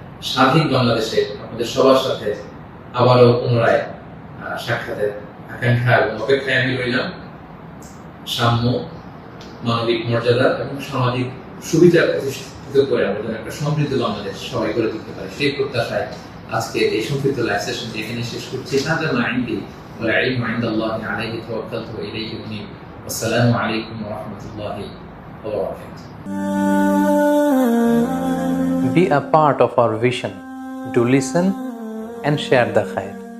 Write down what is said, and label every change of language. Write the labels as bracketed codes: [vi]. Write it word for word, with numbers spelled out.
[bn] স্বাধীন বাংলাদেশে আপনাদের সবার সাথে আবারও পুনরায় সাক্ষাতের আকাঙ্ক্ষা এবং অপেক্ষায় আমি রইলাম। সাম্য, মানবিক মর্যাদা এবং সামাজিক সুবিধা প্রতিষ্ঠিত করে আমরা যেন একটা সমৃদ্ধ বাংলাদেশ সবাই করে তুলতে পারি, সেই প্রত্যাশায় আজকে এই সংক্ষিপ্ত লাইভ সেশনটি এখানে শেষ করছি। [ar] والعلم عند الله عليه توكلت وإليه أنيب والسلام عليكم ورحمة الله وبركاته. [en] Be a part of our vision. Do listen and share the khair.